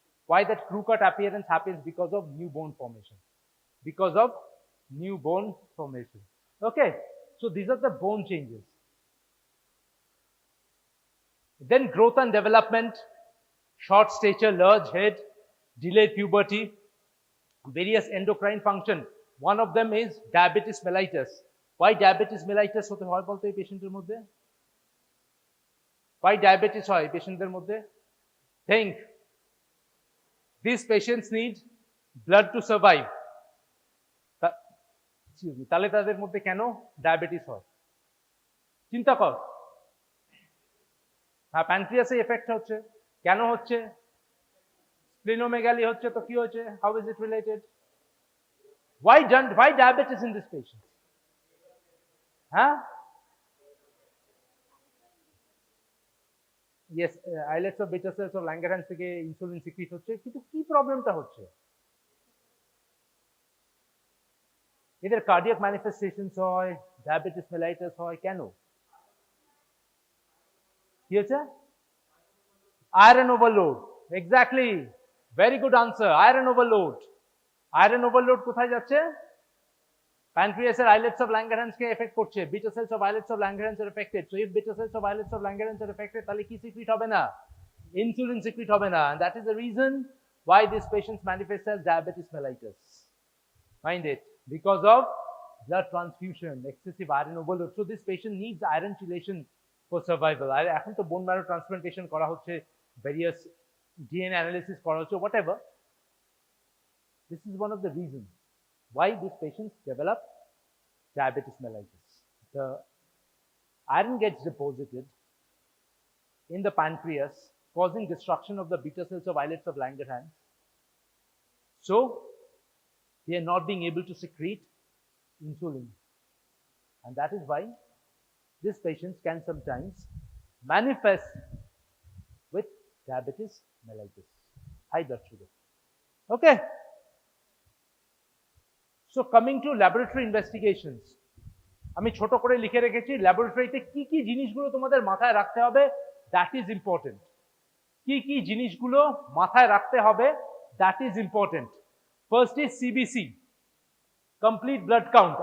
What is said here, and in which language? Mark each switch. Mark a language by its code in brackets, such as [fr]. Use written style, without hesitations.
[en] Why that crew cut appearance happens because of new bone formation. Because of new bone formation. Okay. So these are the bone changes. Then growth and development, short stature, large head, delayed puberty, various endocrine function. One of them is diabetes mellitus. [bn] Why diabetes mellitus হতে হয় বলতে এই পেশেন্টের মধ্যে? Why diabetes হয় পেশেন্টদের মধ্যে? [en] Think. These patients need blood to survive. [bn] তাহলে তাদের মধ্যে কেন ডায়াবেটিস হয়? চিন্তা কর। হ্যাঁ, প্যানক্রিয়াসে এফেক্ট হচ্ছে। কেন হচ্ছে? স্প্লিনোমেগালি হচ্ছে, তো কি হচ্ছে? [en] How is it related? Why diabetes in this patient? Huh? [bn] Yes, islets of beta cells of Langerhans থেকে ইনসুলিন সিক্রিট হচ্ছে, কিন্তু কি প্রবলেমটা হচ্ছে? এদের কার্ডিয়াক ম্যানিফেস্টেশনস হয়, ডায়াবেটিস মেলাইটাস হয়, কেন? কি হচ্ছে? Iron overload. Exactly, very good answer. Iron overload. Iron overload কোথায় যাচ্ছে? [en] প্যানক্রিয়াসের islets of Langerhans [bn] K effect করছে। [en] Beta cells of islets of Langerhans are affected. So if beta cells of islets of Langerhans are affected, [bn] তাহলে কি secrete হবে না? Insulin secrete হবে না। [en] And that is the reason why these patients manifest as diabetes mellitus. Find it. Because of blood transfusion, excessive iron overload. So this patient needs iron chelation for survival. [bn] আর এখন তো bone marrow transplantation করা হচ্ছে, various DNA analysis করা হচ্ছে, whatever. [en] This is one of the reasons why these patients develop diabetes mellitus. The iron gets deposited in the pancreas, causing destruction of the beta cells of islets of Langerhans. So they are not being able to secrete insulin. And that is why these patients can sometimes manifest with diabetes mellitus, high blood sugar. Okay. [bn] So coming to laboratory investigations, আমি ছোট করে লিখে রেখেছি ল্যাবরেটরিতে কি কি জিনিসগুলো তোমাদের মাথায় রাখতে হবে, [en] That is important. [bn] কি কি জিনিসগুলো মাথায় রাখতে হবে, [en] That is important. First is CBC, complete blood count.